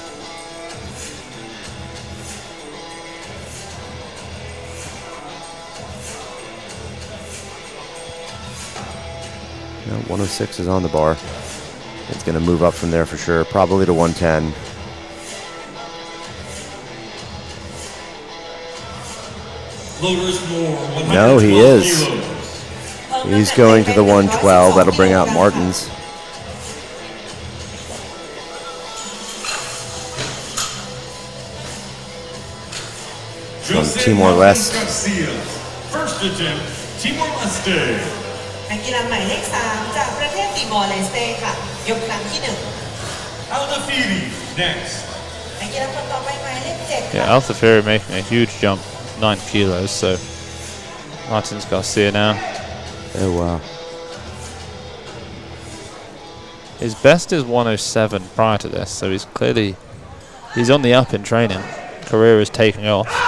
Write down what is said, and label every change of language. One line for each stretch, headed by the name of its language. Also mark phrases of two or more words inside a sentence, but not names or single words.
English: No, 106 is on the bar. It's going to move up from there for sure, probably to 110. No, he is. He's going to the 112. That'll bring out Martins. Timor-Leste. First attempt, Timor-Leste.
Thai: นักกีฬาหมายเลข 3 จากประเทศติมอร์เลสเต้ค่ะยกครั้งที่
English: Al-Thafiri, next.
Thai: 1 นักกีฬาคนต่อไปหมายเลข 7
English: Yeah, Al-Thafiri making a huge jump, 9 kilos, so Martins Garcia now. Oh, wow. His best is 107 prior to this, so he's on the up in training. Career is taking off.